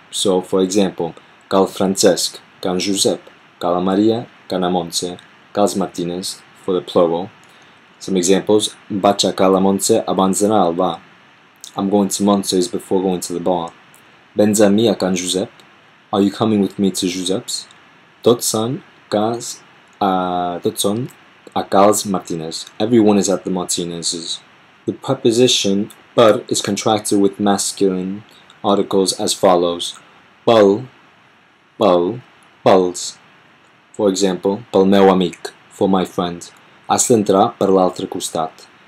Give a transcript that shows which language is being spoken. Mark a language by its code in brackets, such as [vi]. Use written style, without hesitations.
[en] So, for example, cal Francesc, cal Josep, cal Maria, cal Montse, cal Martinez for the plural. Some examples: [ca] vaig a cal Montse abans d'anar al bar. [en] I'm going to Montse's before going to the bar. [ca] Vens a mi a can Josep? [en] Are you coming with me to Josep's? [ca] Tots són a cals Martinez. [en] Everyone is at the Martinez's. The preposition per is contracted with masculine articles as follows: pel, pels. For example, [ca] pel meu amic, [en] for my friend. [ca] Has d'entrar per l'altre costat.